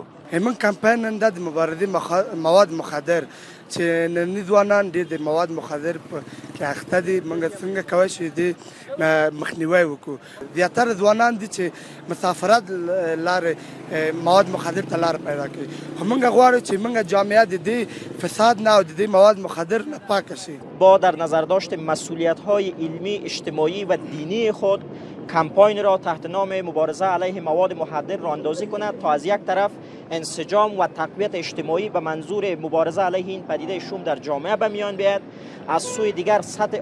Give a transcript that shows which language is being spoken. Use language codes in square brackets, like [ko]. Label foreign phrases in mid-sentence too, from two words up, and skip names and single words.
[ps] من کمپاین نن د مبارزې مواد مخدر چې ننني ځوانان ډېر د مواد مخدر کې اخته دي، موږ څنګه کولی شو د مخنیوی وکړو. زیاتره ځوانان دي چې مسافرت لارې مواد مخدر ته لار پیدا کوي، خو موږ غواړو چې موږ جامعه د دې فساد نه او د دې مواد مخدر نه پاک شي. [fa] با در نظر داشت مسئولیت‌های علمی، اجتماعی و دینی خود کمپاین را تحت نام مبارزه علیه مواد مخدر راه اندازی کند تا از یک طرف انسجام و تقویت اجتماعی به منظور مبارزه علیه این پدیده شوم در جامعه به میان بیاید، از سوی دیگر سطح